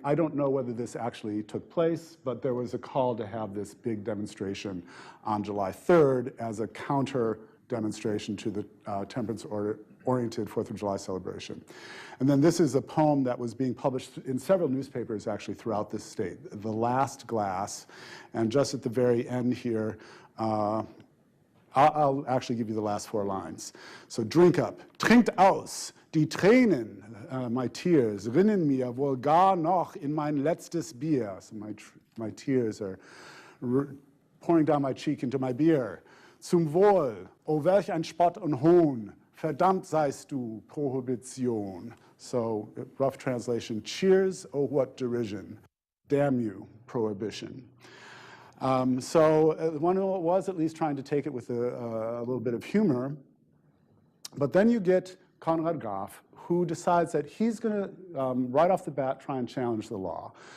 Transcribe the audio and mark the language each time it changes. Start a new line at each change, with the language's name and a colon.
English: I don't know whether this actually took place, but there was a call to have this big demonstration on July 3rd as a counter demonstration to the temperance-oriented 4th of July celebration. And then this is a poem that was being published in several newspapers actually throughout the state, The Last Glass. And just at the very end here, I'll actually give you the last 4 lines. So drink up,
German: trinkt aus, die Tränen,
English: my tears,
German: rinnen mir wohl gar noch in mein letztes Bier.
English: So my tears are pouring down my cheek into my beer.
German: Zum Wohl, o welch ein Spott und Hohn, verdammt seist du, Prohibition.
English: So rough translation, cheers, oh what derision, damn you, Prohibition. So one was at least trying to take it with a little bit of humor, but then you get Conrad Graf, who decides that he's going to, right off the bat, try and challenge the law.